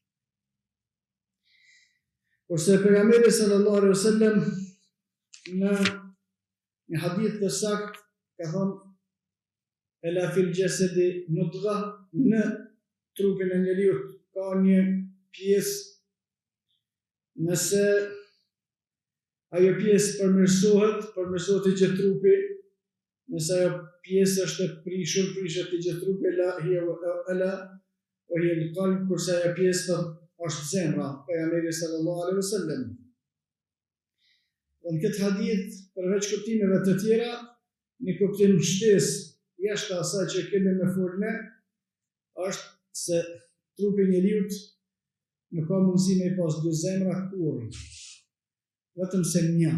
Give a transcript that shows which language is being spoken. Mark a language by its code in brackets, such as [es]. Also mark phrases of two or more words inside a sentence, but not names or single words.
[sq] Kurse pejgamberi [ar] صلى الله عليه وسلم [sq] në një hadith të saktë ka thënë [ar] ألا في الجسد مضغة, [sq] në trupin e njeriu ka një pjesë, nëse ajo pjesë përmirësohet i gjithë trupi, nëse ajo pjesë është e prishur, prishet i gjithë trupi, [ar] لا هي وهي القلب, [sq] kurse ajo pjesë është zemra, pejgamberi [ar] صلى الله عليه وسلم. [sq] Në këtë hadith, përveç kuptimeve të tjera, një kuptim shtesë jashtë asaj që kemi me folme, është se trupi njeriu nuk ka mundësi me pas dy zemra kurrë, vetëm se një.